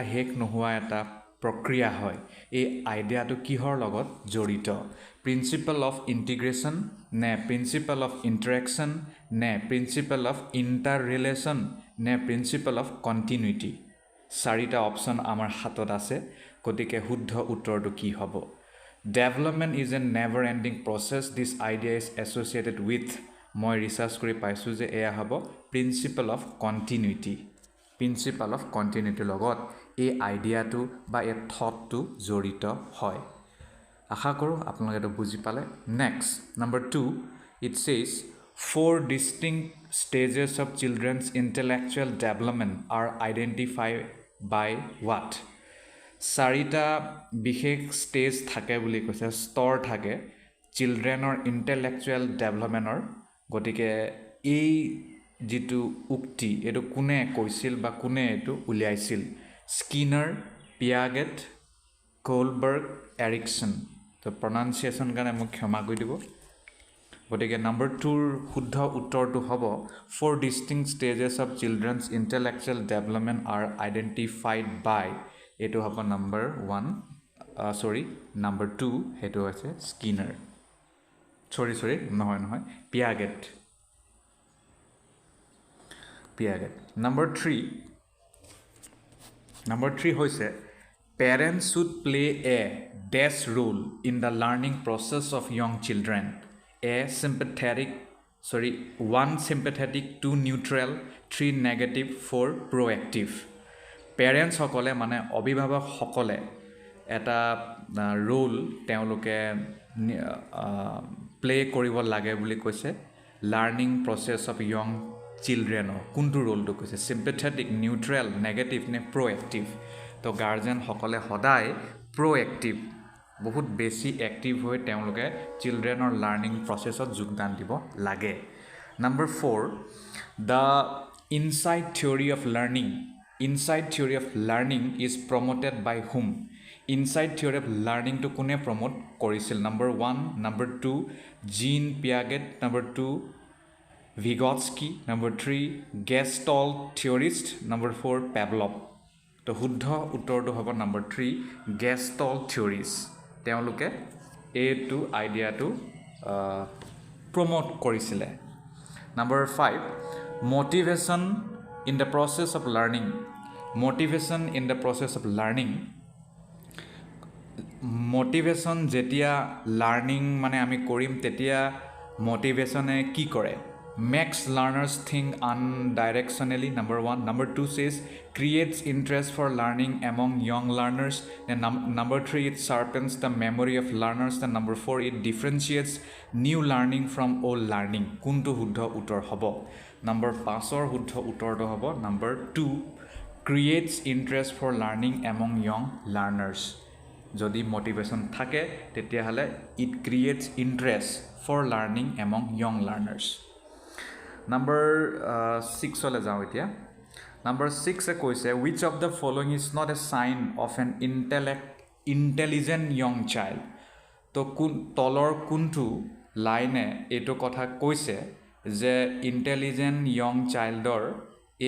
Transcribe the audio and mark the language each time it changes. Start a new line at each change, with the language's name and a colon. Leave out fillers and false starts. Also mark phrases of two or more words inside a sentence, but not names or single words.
Assamese: শেষ নোহোৱা এটা প্ৰক্ৰিয়া হয় এই আইডিয়াটো কিহৰ লগত জড়িত
English: principle of integration
Assamese: নে
English: principle of interaction
Assamese: নে
English: principle of inter relation
Assamese: নে
English: principle of continuity
Assamese: 4টা অপশ্যন আমাৰ হাতত আছে গতিকে শুদ্ধ উত্তৰটো কি হ'ব
English: development is a never ending process this idea is associated with
Assamese: মই ৰিচাৰ্চ কৰি পাইছোঁ যে এয়া হ'ব
English: principle of continuity
Assamese: লগত এই আইডিয়াটো বা এই থটটো জড়িত হয় আশা কৰোঁ আপোনালোকে এইটো বুজি পালে
English: next number 2 it says 4 distinct stages of children's intellectual development are identified by what
Assamese: 4টা বিশেষ ষ্টেজ থাকে বুলি কৈছে স্তৰ থাকে
English: childrenৰ intellectual developmentৰ
Assamese: গতিকে এই যেটো উক্তি এটো কোনে কৈছিল বা কোনে এটো উলিয়াইছিল স্কিনাৰ পিয়াগেট কোলবাৰ্গ এৰিকসন তো প্ৰনাউন্সিয়েচন কাৰণে মোক ক্ষমা কৰি দিব গতিকে নাম্বাৰ 2ৰ শুদ্ধ উত্তৰটো হ'ব 4
English: distinct stages of children's intellectual development are identified by
Assamese: এটো হ'ব নাম্বাৰ
English: 1 নাম্বাৰ 2
Assamese: হেটো আছে স্কিনাৰ নহয় পিয়াগেট নাম্বাৰ 3 হৈছে
English: parents should play a dash role in the learning process of young children one sympathetic 2 neutral 3 negative 4 proactive parents
Assamese: সকলে মানে অভিভাৱক সকলে এটা ৰোল তেওঁলোকে প্লে কৰিব লাগে বুলি কৈছে
English: learning process of young childrenৰ
Assamese: কোনটো ৰোলটো কৈছে
English: sympathetic neutral negative
Assamese: নে প্ৰ'এক্টিভ তো গাৰ্জেন সকলে সদায় প্ৰ'এক্টিভ বহুত বেছি এক্টিভ হৈ তেওঁলোকে
English: childrenৰ learning processত
Assamese: যোগদান দিব লাগে
English: number 4 the inside theory of learning is promoted by whom inside theory of learning to
Assamese: কোনে প্ৰমোট কৰিছিল
English: number 1 number 2
Assamese: জিন পিয়াগেট নাম্বাৰ 2 ভিগটস্কি নাম্বাৰ 3
English: Gestalt theorist
Assamese: নাম্বাৰ 4 পেভলভ তো শুদ্ধ উত্তৰটো হ'ব নাম্বাৰ 3
English: Gestalt theorist
Assamese: তেওঁলোকে এইটো আইডিয়াটো প্ৰমোট কৰিছিলে
English: number 5 motivation in the process of learning motivation
Assamese: যেতিয়া লাৰ্নিং মানে আমি কৰিম তেতিয়া motivatione কি কৰে
English: makes learners think undirectionally number 1 number 2 says creates interest for learning among young learners and number 3 it sharpens the memory of learners and number 4 it differentiates new learning from old learning
Assamese: কোনটো শুদ্ধ উত্তৰ হ'ব
English: number 5
Assamese: ৰ শুদ্ধ উত্তৰটো হ'ব
English: number 2 creates interest for learning among young learners
Assamese: যদি motivation থাকে তেতিয়াহলে
English: it creates interest for learning among young learners number 6
Assamese: ওলাই যাওঁ এতিয়া
English: number 6
Assamese: এ কৈছে
English: which of the following is not a sign of an intelligent young child
Assamese: তো তলৰ কোনটো লাইন এটো কথা কৈছে যে
English: intelligent young
Assamese: childor e